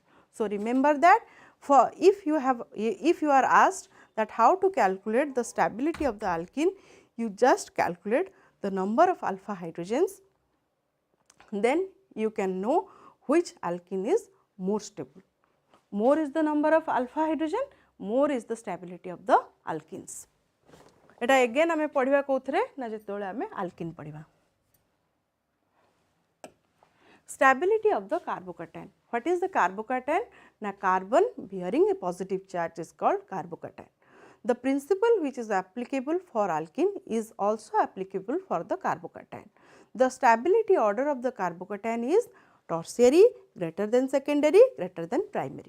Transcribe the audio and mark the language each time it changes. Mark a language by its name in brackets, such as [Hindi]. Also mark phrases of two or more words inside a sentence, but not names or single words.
[English] So, remember that for if you are asked that how to calculate the stability of the alkene, you just calculate the number of alpha hydrogens, then you can know which alkene is more stable. More is the number of alpha hydrogen, more is the stability of the alkenes. [Odia] ଏଟା again ଆମେ ପଢ଼ିବା କଥାରେ ନା ଯେତେବେଳେ ଆମେ alkene ପଢ଼ିବା. [English] Stability of the carbocation. What is the carbocation? Na carbon bearing a positive charge is called carbocation. The principle which is applicable for alkene is also applicable for the carbocation. The stability order of the carbocation is tertiary, greater than secondary, greater than primary.